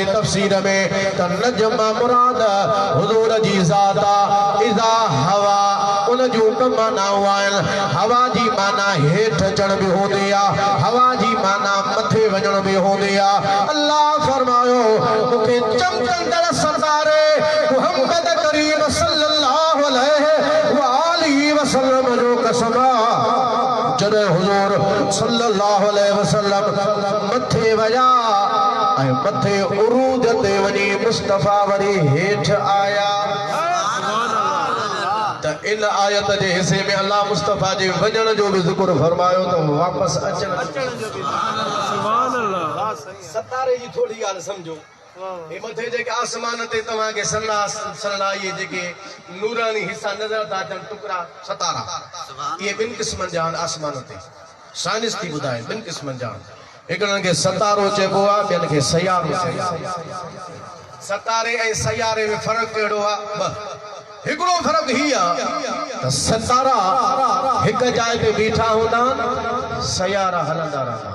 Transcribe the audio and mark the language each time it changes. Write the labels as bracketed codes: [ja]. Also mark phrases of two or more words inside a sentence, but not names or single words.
[sd] तफसीर में त नजम मुराद हुजूर जी ज़ात [ar] إذا هوى [sd] उन जो माना आहिनि हवा जी माना हेठि अचण बि हूंदी आहे हवा जी माना मथे वञण बि हूंदी आहे अल्लाह फरमायो मूंखे चमकंदड़ सरदारे मुहम्मद करीम [ar] صلى الله عليه وسلم [sd] जो कसम जॾहिं हुजूर [ar] صلى الله عليه وسلم [sd] मथे वया ऐं मथे उरूज ते वञी मुस्तफ़ा वरी हेठि आया इन आयत जे हिस्से में अल्लाह मुस्तफा जे वजन जो भी जिक्र फरमायो तो वापस अचण जो भी [ar] سبحان الله [sd] सतारे जी थोड़ी ॻाल्हि समझो ए मथे जेके आसमान ते तव्हां के सन्नाई जेके नूरानी हिस्सा नजर था अचनि टुकड़ा सतारा ये ॿिनि क़िस्मनि जा आसमान ते साइंस थी ॿुधाए ॿिनि क़िस्मनि जा हिकिड़नि खे सतारो चइबो आहे ॿियनि खे सयारो चइबो आहे सतारे ऐं सयारे में फ़र्क़ु कहिड़ो आहे ॿ हिकिड़ो फ़र्क़ु ही आहे त सतारा हिकु जाइ ते बीठा हूंदा सयारा हलंदा रहंदा